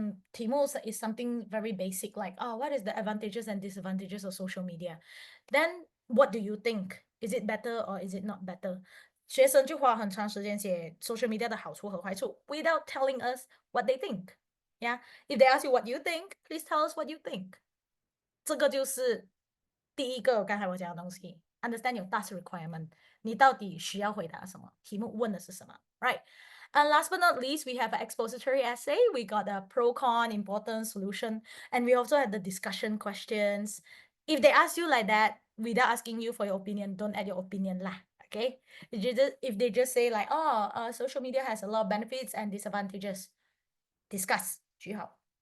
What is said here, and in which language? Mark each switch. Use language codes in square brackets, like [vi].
[en] 题目 is something very basic, like what is the advantages and disadvantages of social media? Then what do you think? Is it better or is it not better? [zh] 学生就花很长时间写 social media 的好处和坏处 [en] without telling us what they think. Yeah, if they ask you what you think, please tell us what you think. [zh] 这个就是第一个刚才我讲的东西 ， [en] understand your task requirement， [zh] 你到底需要回答什么？题目问的是什么 ，right? [en] And last but not least, we have an expository essay. We got a pro, con, important, solution, and we also had the discussion questions. If they ask you like that, without asking you for your opinion, don't add your opinion lah. Okay? If they just say like, social media has a lot of benefits and disadvantages, discuss 句号。